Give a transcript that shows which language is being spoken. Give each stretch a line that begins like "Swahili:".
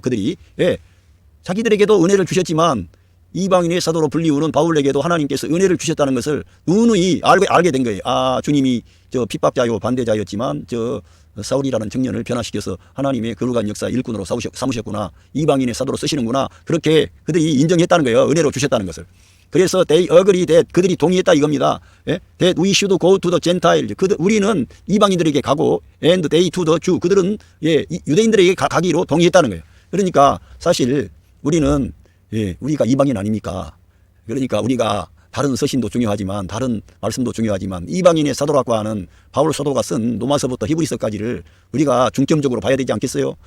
Korean: 그들이 자기들에게도 은혜를 주셨지만 이방인의 사도로 불리우는 바울에게도 하나님께서 은혜를 주셨다는 것을 누누이 알게 된 거예요. 주님이 핍박자요 반대자였지만 사울이라는 청년을 변화시켜서 하나님의 거룩한 역사 일꾼으로 삼으셨구나. 이방인의 사도로 쓰시는구나. 그렇게 그들이 인정했다는 거예요. 은혜로 주셨다는 것을. 그래서
English: they agree that,
Korean: 그들이 동의했다 이겁니다.
English: that we should go to the Gentiles.
Korean: 우리는 이방인들에게 가고
English: and they to the Jew.
Korean: 그들은 유대인들에게 가기로 동의했다는 거예요. 그러니까 사실 우리는 우리가 이방인 아닙니까? 그러니까 우리가 다른 서신도 중요하지만 다른 말씀도 중요하지만 이방인의 사도라고 하는 바울 사도가 쓴 로마서부터 히브리서까지를 우리가 중점적으로 봐야 되지 않겠어요?